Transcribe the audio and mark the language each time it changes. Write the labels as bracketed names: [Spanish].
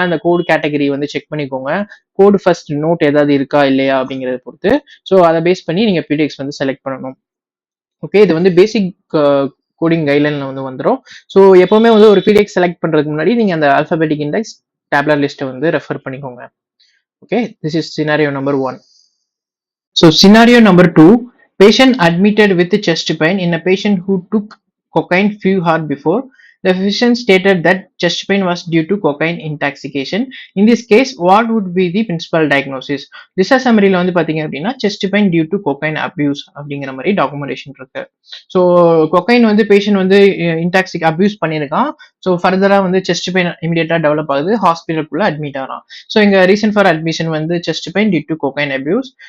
[Tamil] அந்த கோடு கேட்டகரி வந்து செக் பண்ணிக்கோங்க. கோடு ஃபர்ஸ்ட் நோட் ஏதாவது இருக்கா இல்லையா அப்படிங்கிறத பொறுத்து ஸோ அதை பேஸ் பண்ணி நீங்க பிடிஎக்ஸ் வந்து செலக்ட் பண்ணணும். ஓகே, இது வந்து பேசிக் கோடிங் கைட்லைன்ல வந்து வந்துடும். ஸோ எப்பவுமே வந்து ஒரு பிடிஎக்ஸ் செலக்ட் பண்றதுக்கு முன்னாடி நீங்க அந்த ஆல்பபெட்டிக் இண்டெக்ஸ் டேபுலர் லிஸ்ட்டை வந்து ரெஃபர் பண்ணிக்கோங்க. Okay, [English] This is scenario number 1. So scenario number 2, patient admitted with chest pain in a patient who took cocaine few hours before. The physician stated that chest pain was due to cocaine intoxication. In this case, what would be the principal diagnosis? [Tamil] டிசாசமரியில் வந்து பாத்தீங்க அப்படின்னா chest pain due to cocaine abuse அப்படிங்கிற மாதிரி documentation இருக்கு. So cocaine வந்து patient வந்து இன்டாக்சிக் abuse பண்ணியிருக்கான். So ஃபர்தரா வந்து செஸ்ட் பெயின் இமீடியட்டா டெவலப் ஆகுது, ஹாஸ்பிட்டலுக்குள்ள அட்மிட் ஆகிறான். ஸோ இங்க ரீசன் ஃபார் அட்மிஷன் வந்து chest pain due to cocaine abuse.